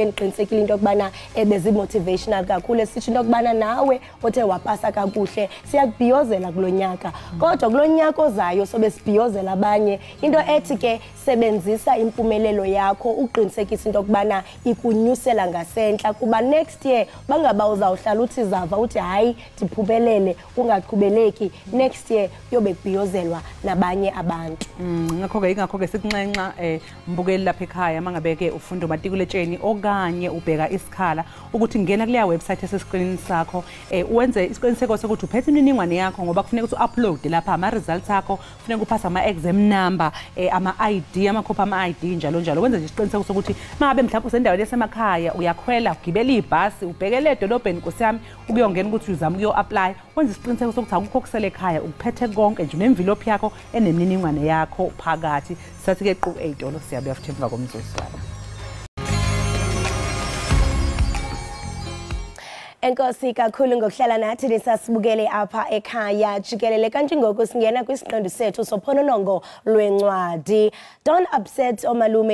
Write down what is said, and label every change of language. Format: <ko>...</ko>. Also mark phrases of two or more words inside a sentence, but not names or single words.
<xh>endiqinisekile into yokubana bezi-motivational kakhulu esitsho into yokubana nawe othe wapasa kakuhle siyakubhiyozela kulo nyaka kodwa kulo nyaka ozayo sobe sibhiyozela abanye into ethi ke sebenzisa impumelelo yakho uqinisekisa into yokubana ikunyusela ngasentla kuba</xh> <en>next year</en> <xh>bangaba uzawuhlala uthi zava uthi hayi ndiphumelele ungaqhubeleki</xh> <en>next year</en> <xh>yobe kubhiyozelwa nabanye abantu</xh> <zu>ingakho-ke sikunxenxa mbukeli lapha ekhaya mangabe-ke ufunda umatikuletsheni okanye ubheka isikhala ukuthi ngena kuleya website eseskrinini sakho wenze isiqiniseko sokuthi uphethe imininingwane yakho ngoba kufuneka ukuthi u-uploade lapha ama-results akho kufuneka uphase ama-</zu> <en>exam number</en> <zu>ama-ID amakhophi ama-ID njalo njalo wenze nje isiqiniseko sokuthi mangabe mhlawumbe usendaweni yasemakhaya uyakhwela ugibela ibhasi ubhekele edolobheni nkosi yami ukuyongena ukuthi uzama ukuyo-apply wenza isiqiniseko sokuthi akukho kusele ekhaya ukuphethe konke nje nemvilophi yakho enemininingwane yakho phakathi sathi-ke qu ey'tolo siyabuya futhi emva komzuzwana</zu> <xh>Enkosi kakhulu ngokuhlala nathi nisasibukele apha ekhaya jikelele kanti ngoku singena kwisiqendu sethu sophononongo lwencwadi Don't Upset Omalume</xh>